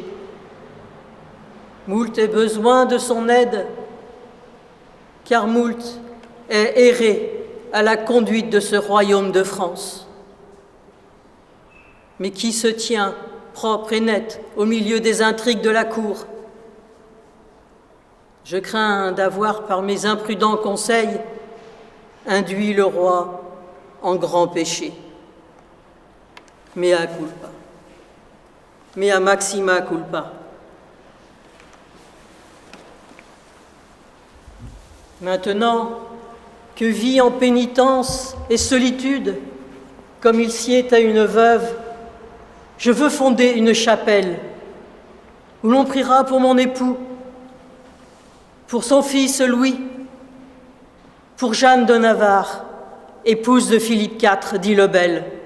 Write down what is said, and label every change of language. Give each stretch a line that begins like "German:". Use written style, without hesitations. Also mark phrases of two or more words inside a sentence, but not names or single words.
French: Moult est besoin de son aide, car moult est erré à la conduite de ce royaume de France. Mais qui se tient propre et net au milieu des intrigues de la cour? Je crains d'avoir, par mes imprudents conseils, induit le roi en grand péché.
Latin: Mea culpa. Mea maxima culpa.
French: Maintenant que vit en pénitence et solitude, comme il sied à une veuve, je veux fonder une chapelle où l'on priera pour mon époux, pour son fils Louis, pour Jeanne de Navarre, épouse de Philippe IV, dit le Bel.